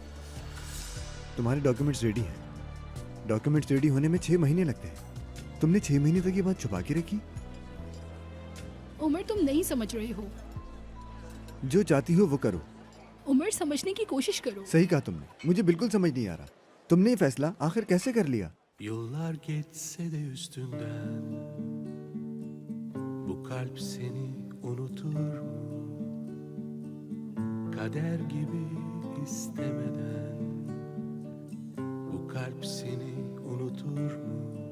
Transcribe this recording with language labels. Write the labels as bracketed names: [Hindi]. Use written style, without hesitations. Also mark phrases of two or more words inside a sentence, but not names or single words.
[Hindi] तुम्हारे [English] documents ready [Hindi] हैं। [English] documents ready [Hindi] होने में 6 महीने लगते हैं। तुमने 6 महीने तक ये बात छुपा के रखी। उमर, तुम नहीं समझ रहे हो। जो चाहती हो वो करो। उमर, समझने की कोशिश करो। सही कहा तुमने। मुझे बिल्कुल समझ नहीं आ रहा। तुमने ये फैसला आखिर कैसे कर लिया? [Turkish] Yıllar geçse de üstünden bu kalp seni unutur mu? Kader gibi istemeden bu kalp seni unutur mu?